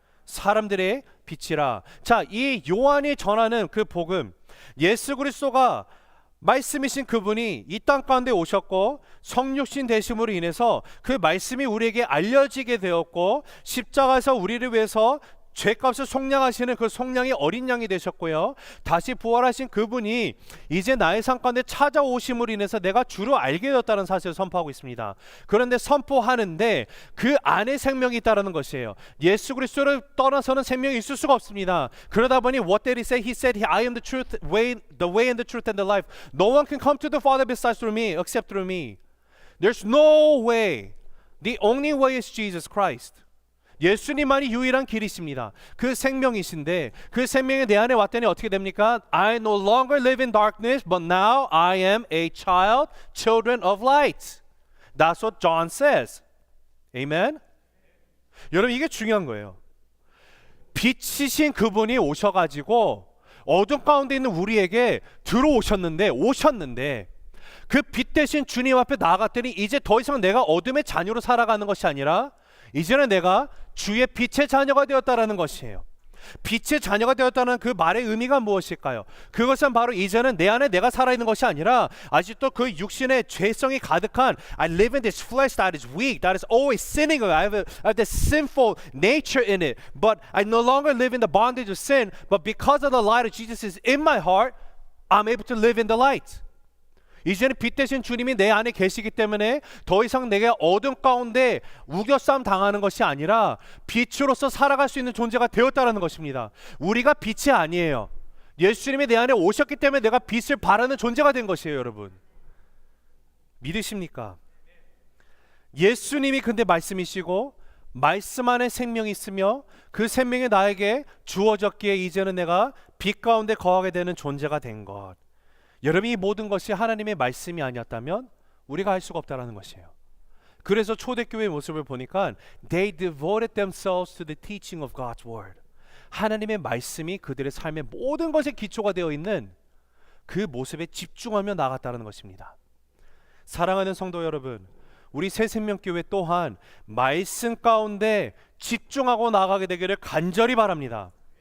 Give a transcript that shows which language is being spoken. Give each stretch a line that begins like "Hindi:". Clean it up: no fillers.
Korean: 사람들의 빛이라. 자, 이 요한이 전하는 그 복음, 예수 그리스도가 말씀이신 그분이 이 땅 가운데 오셨고 성육신 되심으로 인해서 그 말씀이 우리에게 알려지게 되었고 십자가에서 우리를 위해서 죄값을 속량하시는 그 속량의 어린 양이 되셨고요, 다시 부활하신 그분이 이제 나의 삶 가운데 찾아오심으로 인해서 내가 주로 알게 되었다는 사실을 선포하고 있습니다. 그런데 선포하는데 그 안에 생명이 있다는 것이에요. 예수 그리스도를 떠나서는 생명이 있을 수가 없습니다. 그러다 보니
English: what did he say? He said, I am the truth, the way and the truth and the life. No one can come to the Father besides through me, except through me. There's no way. The only way is Jesus Christ.
Korean: 예수님만이 유일한 길이십니다. 그 생명이신데 그 생명이 내 안에 왔더니 어떻게 됩니까?
English: I no longer live in darkness, but now I am a child, children of light. That's what John says. Amen?
Korean: 여러분, 이게 중요한 거예요. 빛이신 그분이 오셔가지고 어둠 가운데 있는 우리에게 오셨는데 그 빛 대신 주님 앞에 나아갔더니 이제 더 이상 내가 어둠의 자녀로 살아가는 것이 아니라 이제는 내가 주의 빛의 자녀가 되었다라는 것이에요. 빛의 자녀가 되었다는 그 말의 의미가 무엇일까요? 그것은 바로 이제는 내 안에 내가 살아있는 것이 아니라 아직도 그 육신의 죄성이 가득한
English: I live in this flesh that is weak, that is always sinning. I have this sinful nature in it. But I no longer live in the bondage of sin, but because of the light of Jesus is in my heart, I'm able to live in the light.
Korean: 이제는 빛 대신 주님이 내 안에 계시기 때문에 더 이상 내가 어둠 가운데 우겨싸움 당하는 것이 아니라 빛으로서 살아갈 수 있는 존재가 되었다는 것입니다. 우리가 빛이 아니에요. 예수님이 내 안에 오셨기 때문에 내가 빛을 발하는 존재가 된 것이에요. 여러분, 믿으십니까? 예수님이 근데 말씀이시고 말씀 안에 생명이 있으며 그 생명이 나에게 주어졌기에 이제는 내가 빛 가운데 거하게 되는 존재가 된 것. 여러분, 이 모든 것이 하나님의 말씀이 아니었다면 우리가 할 수가 없다는 것이에요. 그래서 초대교회의 모습을 보니까
English: They devoted themselves to the teaching of God's word.
Korean: 하나님의 말씀이 그들의 삶의 모든 것에 기초가 되어 있는 그 모습에 집중하며 나갔다는 것입니다. 사랑하는 성도 여러분, 우리 새생명교회 또한 말씀 가운데 집중하고 나가게 되기를 간절히 바랍니다.